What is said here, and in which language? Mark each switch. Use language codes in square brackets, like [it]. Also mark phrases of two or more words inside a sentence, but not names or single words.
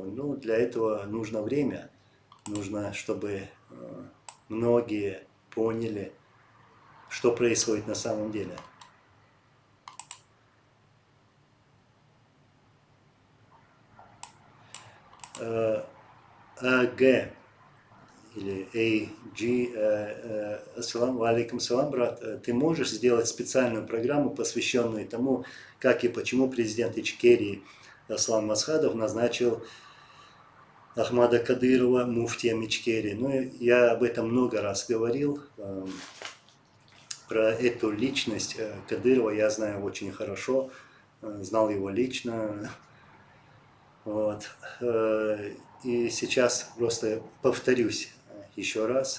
[ru] Но для этого нужно время. Нужно, чтобы многие поняли, что происходит на самом деле. АГ или AG, [ar] السلام عليكم سلام, [ru] брат, ты можешь сделать специальную программу, посвященную тому, как и почему президент Ичкерии Аслан Масхадов назначил Ахмада Кадырова муфтием Ичкерии. Ну, я об этом много раз говорил. Про эту личность Кадырова я знаю очень хорошо, знал его лично. Вот. И сейчас просто повторюсь еще раз.